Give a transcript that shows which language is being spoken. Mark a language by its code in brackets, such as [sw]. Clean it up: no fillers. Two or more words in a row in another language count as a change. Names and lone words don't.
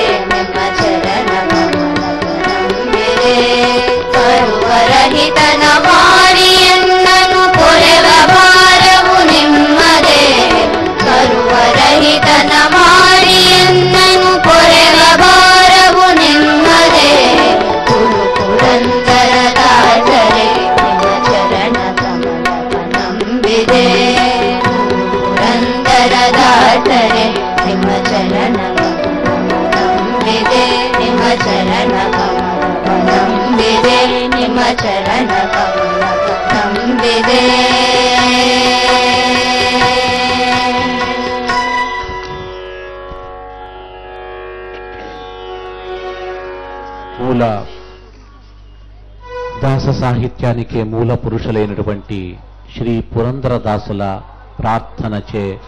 [kn] ನಿಮ್ಮ ಚರಣ ನಂಬಿದೆ ಕರುವರಹಿತನ ಮಾಡಿಯನ್ನನು ಕೊರೆವ ಭಾರವು ನಿಮ್ಮದೇ ಕರುವರಹಿತನ ಮಾಡಿಯನ್ನನು ಕೊರೆವ ಭಾರವು ನಿಮ್ಮದೇ ಗುರು ಪುರಂದರದಾಸರೇ ನಿಮ್ಮ ಚರಣ ಕಮಲವ ನಂಬಿದೆ ಪುರಂದರದಾಸರೇ ನಿಮ್ಮ ಚರಣ ನಂಬಿದೆ ನಿಮ್ಮ ಚರಣ ಕಮಲವ ನಂಬಿದೆ ನಿಮ್ಮ ಚರಣ ಕಮಲವ ನಂಬಿದೆ [te] మూల దాస సాహిత్యానికి మూల పురుషులైనటువంటి శ్రీ పురందరదాసుల ప్రార్థనచే